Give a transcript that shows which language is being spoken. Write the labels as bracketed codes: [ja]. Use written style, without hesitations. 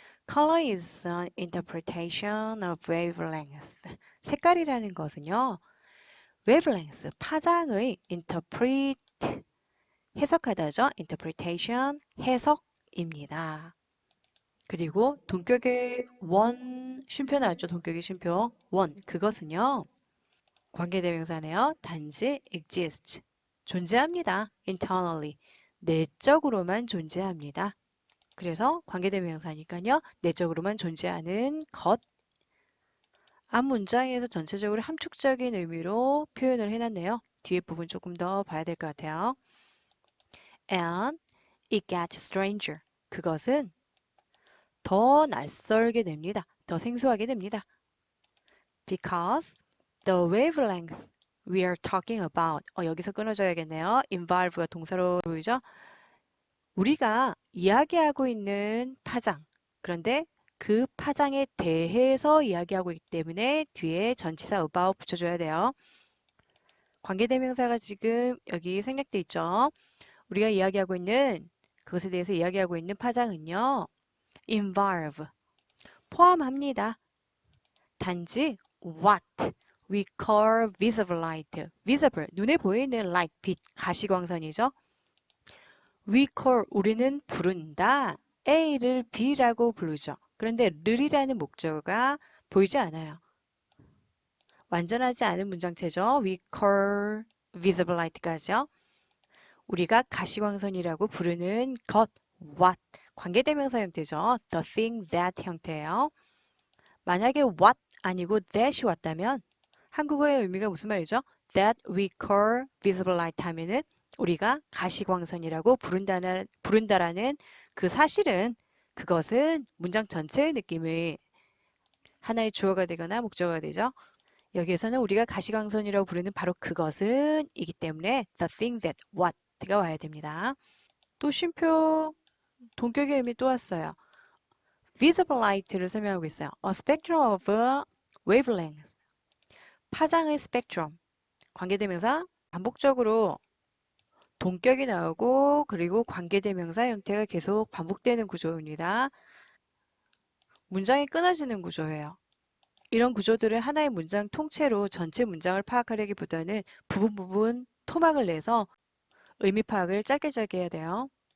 [en] Color is an interpretation of wavelength. [ko] 색깔이라는 것은요, wavelength, 파장의 interpret, 해석하다죠. interpretation, 해석입니다. 그리고 동격의 원, 쉼표 나왔죠. 동격의 쉼표. 원, 그것은요, 관계대명사네요. 단지 exist, 존재합니다. internally, 내적으로만 존재합니다. 그래서 관계대명사니까요. 내적으로만 존재하는 것. 앞 문장에서 전체적으로 함축적인 의미로 표현을 해놨네요. 뒤에 부분 조금 더 봐야 될 것 같아요. [en] And it gets stranger. [ko] 그것은 더 낯설게 됩니다. 더 생소하게 됩니다. [en] Because the wavelength we are talking about. [ko] 여기서 끊어줘야겠네요. involve가 동사로 보이죠? 우리가 이야기하고 있는 파장. 그런데 그 파장에 대해서 이야기하고 있기 때문에 뒤에 전치사 about 붙여줘야 돼요. 관계대명사가 지금 여기 생략돼 있죠. 우리가 이야기하고 있는 그것에 대해서 이야기하고 있는 파장은요. involve, 포함합니다. 단지 [en] what we call visible light, [ko] visible, 눈에 보이는 light, 빛, 가시광선이죠. [en] we call, [ko] 우리는 부른다. A를 B라고 부르죠. 그런데 를이라는 목적어가 보이지 않아요. 완전하지 않은 문장체죠. [en] we call visible light [ko] 까지요. 우리가 가시광선이라고 부르는 것, what, 관계대명사 형태죠. [en] the thing that [ko] 형태예요. 만약에 what 아니고 that이 왔다면 한국어의 의미가 무슨 말이죠? [en] that we call visible light [ko] 하면은 우리가 가시광선이라고 부른다라는 그 사실은 그것은 문장 전체의 느낌이 하나의 주어가 되거나 목적어가 되죠. 여기에서는 우리가 가시광선이라고 부르는 바로 그것은 이기 때문에 [en] the thing that what [ko] 가 와야 됩니다. 또 쉼표 동격의 의미 또 왔어요. visible light를 설명하고 있어요. [en] A spectrum of wavelength. [ko] 파장의 스펙트럼. 관계대명사 반복적으로 동격이 나오고 그리고 관계대명사 형태가 계속 반복되는 구조입니다. 문장이 끊어지는 구조예요. 이런 구조들은 하나의 문장 통째로 전체 문장을 파악하려기보다는 부분 토막을 내서 의미 파악을 짧게 해야 돼요.